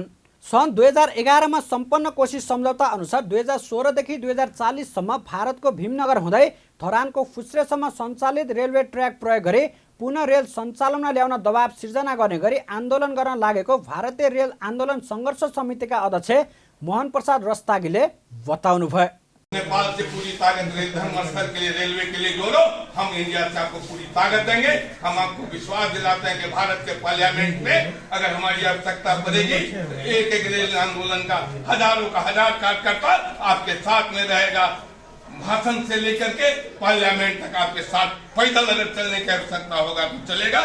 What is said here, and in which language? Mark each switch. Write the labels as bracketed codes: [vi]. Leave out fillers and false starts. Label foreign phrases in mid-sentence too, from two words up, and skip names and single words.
[ne] सन् 2011मा सम्पन्न कोशी सम्झौता अनुसार 2016 देखि 2040 सम्म भारतको भीमनगर हुँदै धरानको फुस्रेसम्म सञ्चालित रेलवे ट्र्याक प्रयोग गरी पुनः रेल सञ्चालनमा ल्याउन दबाव सिर्जना गर्ने गरी आन्दोलन गर्न लागेको भारतीय रेल आन्दोलन सङ्घर्ष समितिका अध्यक्ष मोहन प्रसाद रस्तागीले बताउनुभयो। [hi] नेपाल से पूरी ताकत धर्मस्थल के लिए, रेलवे के लिए जोड़ो, हम इंडिया से आपको पूरी ताकत देंगे। हम आपको विश्वास दिलाते हैं कि भारत के पार्लियामेंट में अगर हमारी आवश्यकता पड़ेगी तो एक रेल आंदोलन का हजारों का हजार कार्यकर्ता आपके साथ में रहेगा। भाषण से लेकर के पार्लियामेंट तक आपके साथ पैदल अगर चलने की आवश्यकता होगा तो चलेगा।